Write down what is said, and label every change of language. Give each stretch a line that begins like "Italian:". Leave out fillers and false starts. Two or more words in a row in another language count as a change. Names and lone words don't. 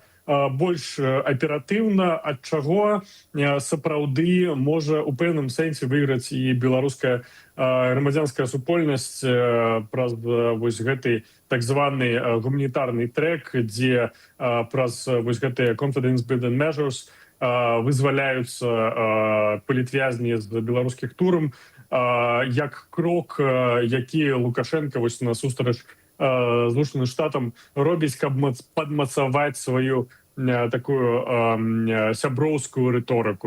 Belarusian: больш аператыўна, ад чаго сапраўды можа у пэўным сэнсе выйграць і беларуская грамадзянская супольнасць праз вось гэты так званы гуманітарны трэк, дзе праз вось гэтыя
English: confidence building measures
Belarusian: вызваляюцца палітвязні з беларускіх турм, як крок, які Лукашенко вось насустрач Злучаным Штатам робіць, каб падмацаваць сваю такую сяброўскую рыторыку.